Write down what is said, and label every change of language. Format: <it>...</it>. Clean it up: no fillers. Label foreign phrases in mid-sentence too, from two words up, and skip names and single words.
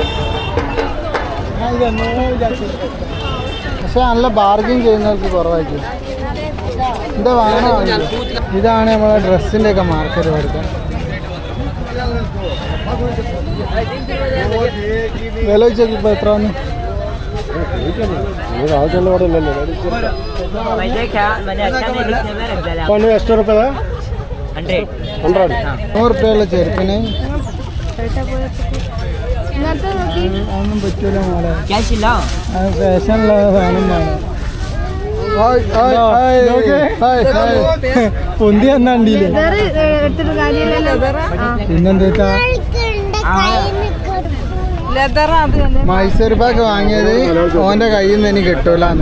<ml>പക്ഷെ നല്ല ബാർഗിൻ ചെയ്യുന്നവർക്ക് കുറവായിരിക്കും. എന്താ വാങ്ങണോ? ഇതാണ് നമ്മളെ ഡ്രസ്സിൻ്റെയൊക്കെ മാർക്കറ്റ് പഠിക്കാൻ. വില വെച്ചോക്കി ഇപ്പോൾ എത്ര വന്നു?</ml> <kn>ಎಷ್ಟು ರೂಪಾಯಿ? 100.</kn> <ml>100 റുപ്യുള്ള ചെരുപ്പിന് ഒന്നും പറ്റൂല മോളെ.</ml> <kn>ಕ್ಯಾಶ್ ಇಲ್ಲ.</kn> <ml>ഫാഷനുള്ള സാധനം വേണം. പൊന്തി എന്നാണ്ടില്ലേ എടുത്തിട്ട് കാര്യമില്ലല്ലോ. പിന്നെന്താ ലെതറാ അത് തന്നെ. മൈസൂർ പാക്ക് വാങ്ങിയത് ഓന്റെ കയ്യിൽ നിന്ന് എനിക്ക് കിട്ടൂലെന്ന്.</ml>